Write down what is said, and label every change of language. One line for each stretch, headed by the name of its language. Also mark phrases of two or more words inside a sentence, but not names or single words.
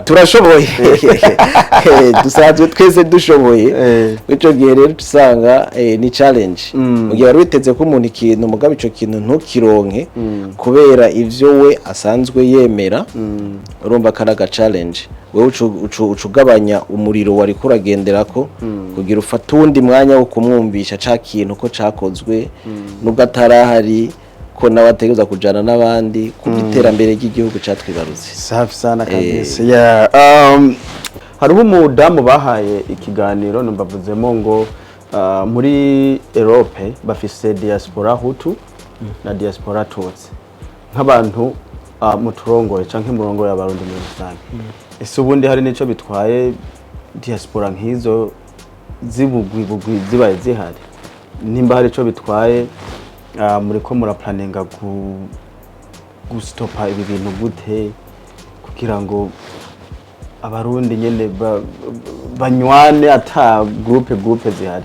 Rundi: turashoboye dusanzwe twese dushoboye ico gihe rero tusanga ni challenge mu gihe wari witeze ko umuntu ikintu mugabo ico kintu ntukironke kubera ivyo we asanzwe yemera urumva karaga challenge wewe ucugabanya umuriro wari kuragenderako kugira ufata undi mwanya wo kumwumvisha ca kintu ko cakozwe nubwo atarahari ko nawe ategereza kujana n'abandi ku iterambere ry'igihugu catwibarutse.
Swahili: Safi sana kabisa.
Rundi: Hariho umudamu bahaye ikiganiro numbavuzemo ngo muri Europe bafise diaspora Hutu na diaspora Tutsi nk'abantu muturongoye canke murongoye abarundi muri rusange. Ese ubundi hari nico bitwaye diaspora nk'izo zibugwi zibaye zihari nimba hari ico bitwaye muri ko muraplaninga gustopa ibi bintu gute kugira ngo abarundi nyene banywane ata groupe zihari?